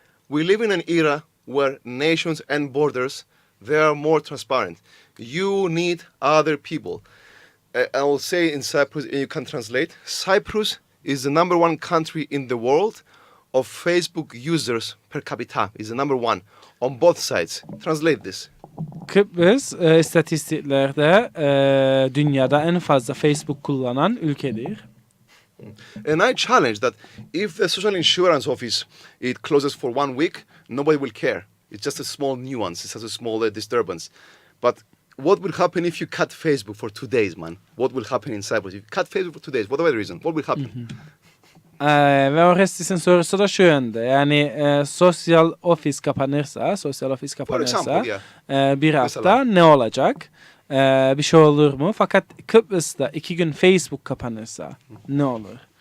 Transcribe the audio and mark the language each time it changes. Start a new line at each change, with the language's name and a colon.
English: We live in an era where nations and borders, they are more transparent. You need other people. I will say in Cyprus, and you can translate, Cyprus is the number one country in the world of Facebook users per capita, is the number one on both sides. Translate this.
Turkish: Kıbrıs istatistiklerde dünyada en fazla Facebook kullanan ülkedir.
English: And I challenge that if the social insurance office it closes for 1 week, nobody will care. It's just a small nuance. It's just a small disturbance. But what will happen if you cut Facebook for 2 days, man? What will happen in Cyprus? If you cut Facebook for 2 days, whatever the reason, what will happen?
Turkish: Ve Orestis'in sorusu da şu yönde. Yani sosyal ofis kapanırsa
English: For example, yeah.
Turkish: bir hafta ne olacak? Bir şey olur mu? Fakat Kıbrıs'ta 2 gün Facebook kapanırsa ne olur?